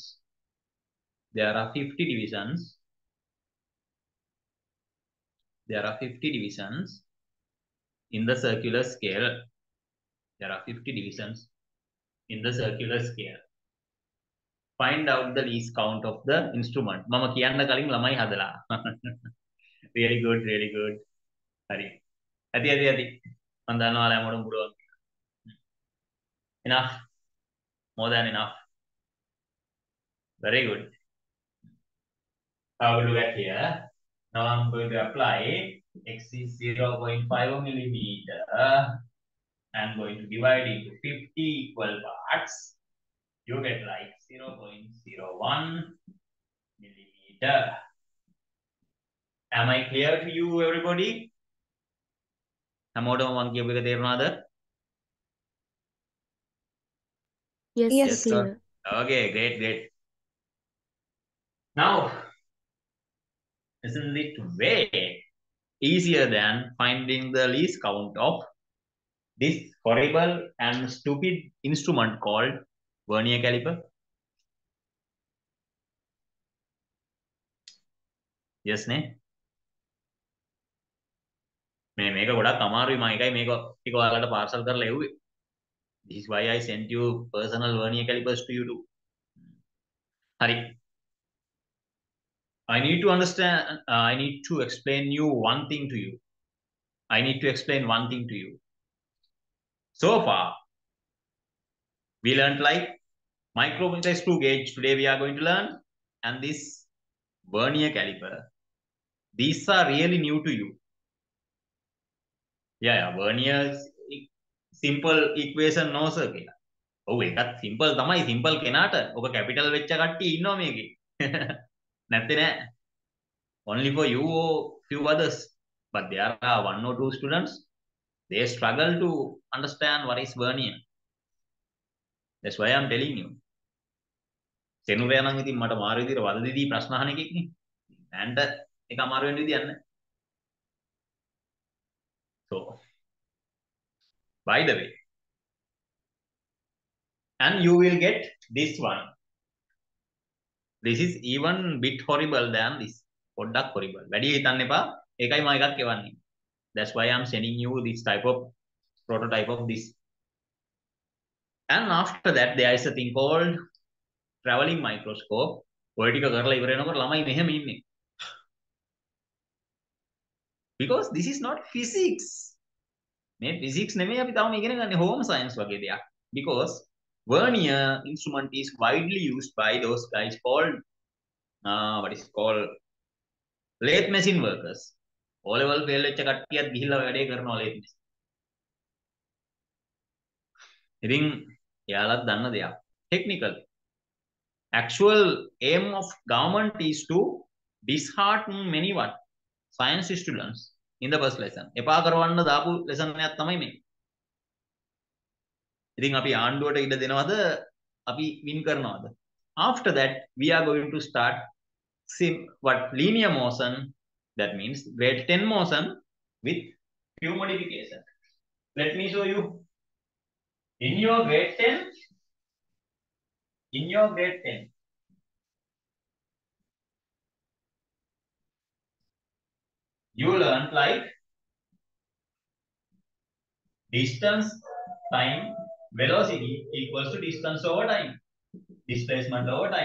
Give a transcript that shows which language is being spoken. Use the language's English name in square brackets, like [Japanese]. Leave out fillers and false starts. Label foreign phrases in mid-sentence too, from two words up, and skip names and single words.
[English] There are 50 divisions. There are 50 divisions in the circular scale. There are 50 divisions in the circular scale. Find out the least count of the instrument. [Sinhala] මම කියන්න කලින් ළමයි හදලා. [English] Really good, really good. [Sinhala] හරි. ඇති. මම දන්නවා ළමයින්ට පුළුවන්. [English] Enough. More than enough. Very good. Have a look at here. Now I'm going to apply x is 0.5 millimeter. I'm going to divide into 50 equal parts. You get like 0.01 millimeter. Am I clear to you, everybody? [Sinhala] හැමෝටම මම කියපු එක තේරුණාද? [English] Yes, sir. Okay, great. Now, isn't it way easier than finding the least count of this horrible and stupid instrument called vernier caliper? Yes, ne? [Sinhala] මේක ගොඩක් අමාරුයි මම එකයි මේක ටික ඔයාලට පාර්සල් කරලා එව්වේ. [English] This is why I sent you personal vernier calipers to you too. [Sinhala] Hari. [English] I need to understand, I need to explain you one thing to you. I need to explain one thing to you. So far, we learned like micrometer screw gauge. Today we are going to learn, and this vernier caliper. These are really new to you. Yeah, vernier simple equation no sir කියලා. [Sinhala] ඔව් ඒකත් simple තමයි simple කෙනාට. ඔක capital වෙච්ච කට්ටිය ඉන්නවා මේකේ. නැත්තේ නෑ. [English] Only for you or few others. But there are one or two students, they struggle to understand what is vernier. That's why I'm telling you. [Sinhala] සෙනුරයා නම් ඉතින් මට මාරු විදිහට වද දෙදී ප්‍රශ්න අහන එකෙක් නේ. ඇන්ට ඒක අමාරු වෙන්න විදියක් නැහැ. [English] So, by the way, and you will get this one. This is even bit horrible than this. [Sinhala] පොඩ්ඩක් horrible. වැඩි හිතන්න එපා. ඒකයි මම එකක් එවන්නේ. [English] That's why I'm sending you this type of prototype of this. And after that, there is a thing called traveling microscope. [Sinhala] ඔය ටික කරලා ඉවර වෙනකොට ළමයි මෙහෙම ඉන්නේ. [English] Because this is not physics. [Sinhala] මේ physics නෙමෙයි අපි තාම ඉගෙන ගන්න [English] home science [Sinhala] වගේ දෙයක්. [English] Because vernier instrument is widely used by those guys called what is called lathe machine workers. O level fail [Sinhala] වෙච්ච කට්ටියත් ගිහිල්ලා වැඩේ කරනවා [English] lathe machine. [Sinhala] ඉතින් එයාලත් දන්න දෙයක්. Technical. [English] Actual aim of government is to dishearten many what? Science students in the first lesson. [Sinhala] එපා කරවන්න දාපු lesson එකක් තමයි මේ. ඉතින් අපි ආණ්ඩුවට ඉඩ දෙනවද? අපි win කරනවද? [English] After that, we are going to start linear motion. That means grade 10 motion with few modifications. Let me show you. In your grade 10, you learned like distance, time, velocity equals to distance over time, displacement over time.